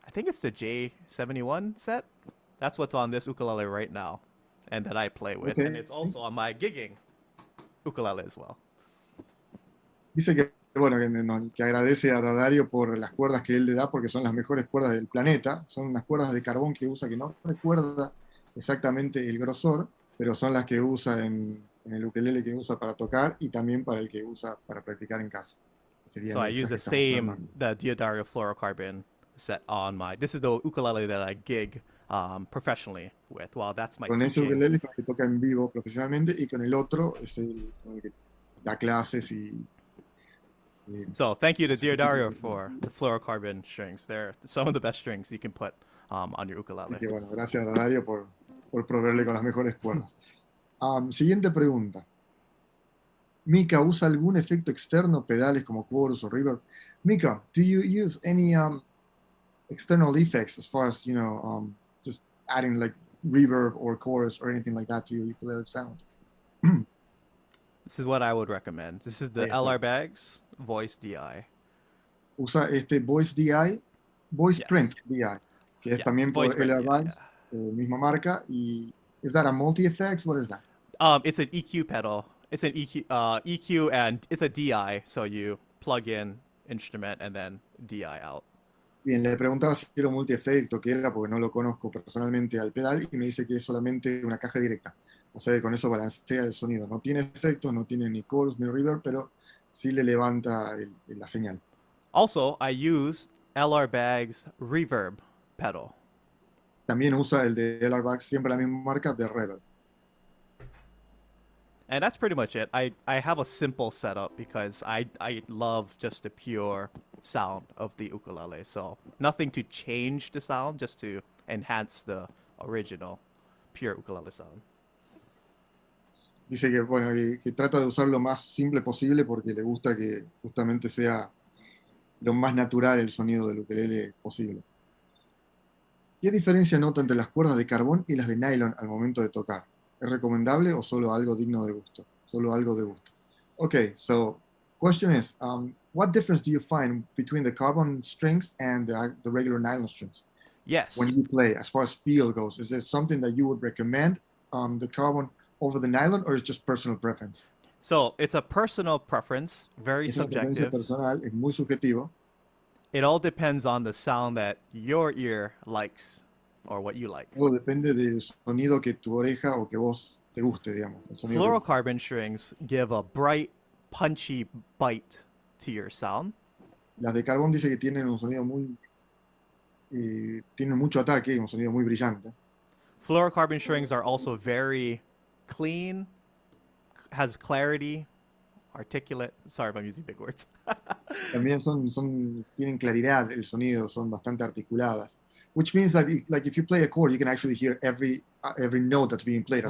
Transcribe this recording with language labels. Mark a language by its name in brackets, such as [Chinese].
[English] I think it's the J71 set. That's what's on this ukulele right now, and that I play with, Okay. and it's also on my gigging ukulele as well. [Spanish] Dice que, bueno, que agradece a Dadario por las cuerdas que él le da porque son las mejores cuerdas del planeta. Son unas cuerdas de carbón que usa, que no recuerda exactamente el grosor, pero son las que usa en el ukelele que usa para tocar y también para el que usa para practicar en casa. [English] So I use the Diodario fluorocarbon set on my. This is the ukulele that I gig professionally with. Well, that's my [Spanish] con ese [English] teaching. [Spanish] ukelele es con el que toca en vivo profesionalmente y con el otro es el con el que da clases y [English] So thank you to Diodario for the fluorocarbon strings. They're some of the best strings you can put on your ukulele. [Spanish] Así que bueno, gracias a Dario por proveerle con las mejores cuerdas. Siguiente pregunta. Mika, ¿usa algún efecto externo, pedales como chorus o reverb? [English] Mika, do you use any external effects as far as, just adding like reverb or chorus or anything like that to your ukulele sound? This is what I would recommend. This is the LR Bags Voice DI. [Spanish] Usa Voice DI, Voice Print DI, que es también por LR Bags, misma marca. [English] Y is that a multi-effects? What is that? It's an EQ pedal. It's an EQ and it's a DI, so you plug in instrument and then DI out. [Spanish] Bien, le preguntaba si era un multi-efecto, que era, porque no lo conozco personalmente al pedal, y me dice que es solamente una caja directa. O sea, que con eso balancea el sonido. No tiene efectos, no tiene ni chorus ni reverb, pero sí le levanta la señal. [English] Also, I use LR Bag's reverb pedal. [Spanish] También usa el de LR Bags, siempre la misma marca, de Reverb. [English] And that's pretty much it. I have a simple setup because I love just the pure sound of the ukulele. So nothing to change the sound, just to enhance the original pure ukulele sound. [Spanish] Dice que, bueno, que trata de usar lo más simple posible porque le gusta que justamente sea lo más natural el sonido del ukelele posible. ¿Qué diferencia nota entre las cuerdas de carbón y las de nylon al momento de tocar? ¿Es recomendable o solo algo digno de gusto? Solo algo de gusto. [English] Okay, so question is, what difference do you find between the carbon strings and the regular nylon strings when Yes. you play, as far as feel goes? Is it something that you would recommend, the carbon over the nylon, or is just personal preference? So it's a personal preference, very [Spanish] Es una preferencia [English] subjective. [Spanish] personal, es muy subjetivo. [English] It all depends on the sound that your ear likes or what you like. [Spanish] Todo depende del sonido que tu oreja o que vos te guste, digamos. El sonido que vos. [English] Fluorocarbon strings give a bright, punchy bite to your sound. [Spanish] Las de carbón dice que tienen un sonido muy, tienen mucho ataque, un sonido muy brillante. [English] Fluorocarbon strings are also very clean, has clarity, articulate. Sorry if I'm using big words. [Spanish] También tienen claridad el sonido, son bastante articuladas. [English] Which means that like if you play a chord, you can actually hear every note that's being played. As